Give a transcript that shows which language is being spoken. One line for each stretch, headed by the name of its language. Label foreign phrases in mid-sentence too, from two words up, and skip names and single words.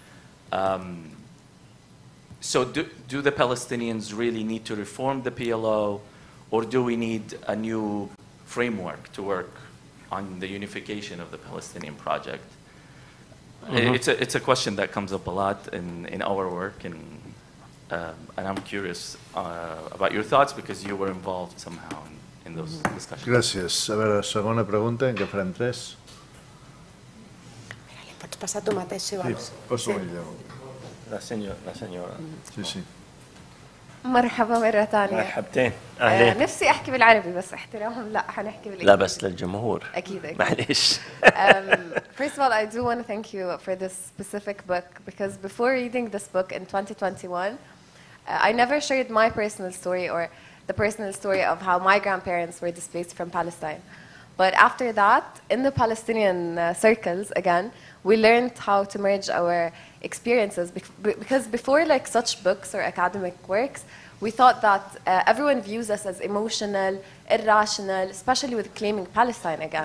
English: So do the Palestinians really need to reform the PLO, or do we need a new framework to work on the unification of the Palestinian project? It's a question that comes up a lot in our work, and I'm curious about your thoughts because you were involved somehow in those discussions.
Catalan: Gràcies. A veure, segona pregunta, en què farem 3? Li pots passar tu mateix, si vols. Sí, poso ella.
Spanish: La señora. Sí, sí.
Arabic: مرحبا مرة ثانية. مرحبتين. أهلين. نفسي أحكي بالعربي بس احتراما لا حنحكي بالإنجليزي. لا بس للجمهور. أكيد. معليش.
English: First of all, I do want to thank you for this specific book because before reading this book in 2021, I never shared my personal story or the personal story of how my grandparents were displaced from Palestine. But after that, in the Palestinian circles, again, we learned how to merge our experiences because before like such books or academic works, we thought that everyone views us as emotional, irrational, especially with claiming Palestine again.